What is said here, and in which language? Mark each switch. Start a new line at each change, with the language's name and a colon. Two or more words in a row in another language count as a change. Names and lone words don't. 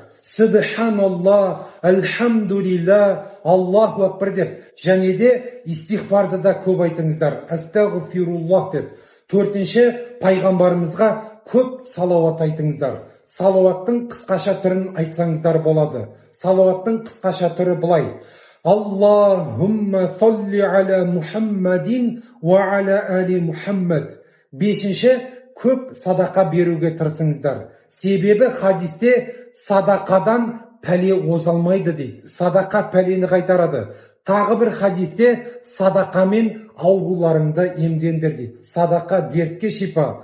Arabic: سبحان الله، الحمد لله، الله أكبر
Kazakh: деп, және де истихфарды да көп айтыңыздар. Астағфируллах деп. Төртінші, пайғамбарымызға көп салауат айтыңыздар. Салауаттың қысқаша түрін айтсаңыздар болады. Салауаттың қысқаша түрі былай:
Arabic: اللهم صل على محمد وعلى آل محمد.
Kazakh: Бесінші, көп садақа беруге тырысыңыздар. Себебі хадисте садақадан пәле озалмайды дейді. Садақа пәлені қайтарады. Тағы бір хадисте садақамен ауруларыңды емдендір дейді. Садақа дертке шипа.